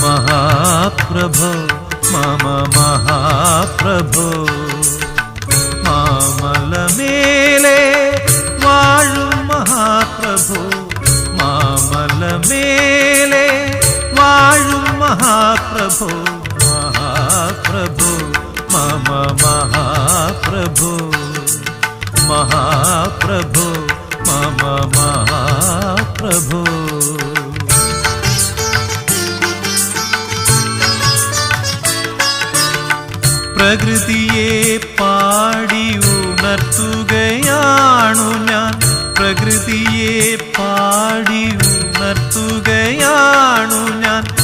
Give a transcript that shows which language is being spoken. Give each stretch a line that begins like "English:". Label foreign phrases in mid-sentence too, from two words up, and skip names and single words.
Sanskrit: महाप्रभो मम महाप्रभो
Malayalam: മാമലമേലെ വാഴും
Sanskrit: महाप्रभो
Malayalam: മാമലമേലെ വാഴും
Sanskrit: महाप्रभो महाप्रभो मम महाप्रभो महाप्रभो मम महाप्रभो
Malayalam: പ്രകൃതിയെ പാടി ഉണർത്തുകയാണു ഞാൻ പ്രകൃതിയെ പാടി ഉണർത്തുകയാണു ഞാൻ